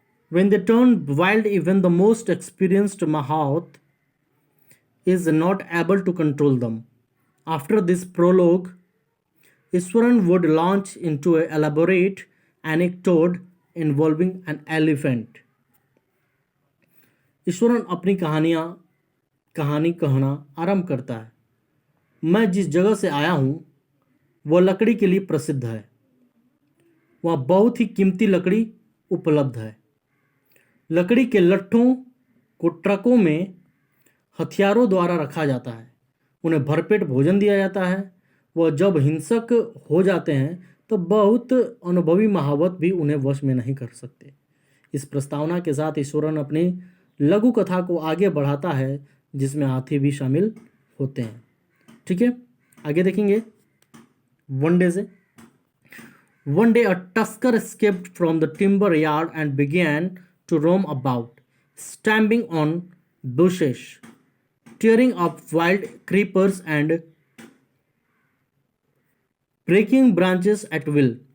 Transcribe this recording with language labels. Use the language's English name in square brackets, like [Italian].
[English] When they turn wild, even the most experienced Mahat is not able to control them. After this prologue, Iswaran would launch into an elaborate anecdote involving an elephant. [Hindi] Eswaran अपनी कहानी कहना आरंभ करता है। मैं जिस जगह से आया हूँ वह लकड़ी के लिए प्रसिद्ध है। वहाँ बहुत ही कीमती लकड़ी उपलब्ध है। लकड़ी के लट्ठों को ट्रकों में हथियारों द्वारा रखा जाता है। उन्हें भरपेट भोजन दिया जाता है। वह जब हिंसक हो जाते हैं तो बहुत अनुभवी महावत भी उन्हें वश में नहीं कर सकते। इस प्रस्तावना के साथ ईश्वरन अपनी लघु कथा को आगे बढ़ाता है जिसमें हाथी भी शामिल होते हैं। ठीक है, आगे देखेंगे [English] one day [Hindi] से। [English] One day a tusker escaped from the timber yard and began to roam about, stamping on bushes, tearing up wild creepers and breaking branches at will.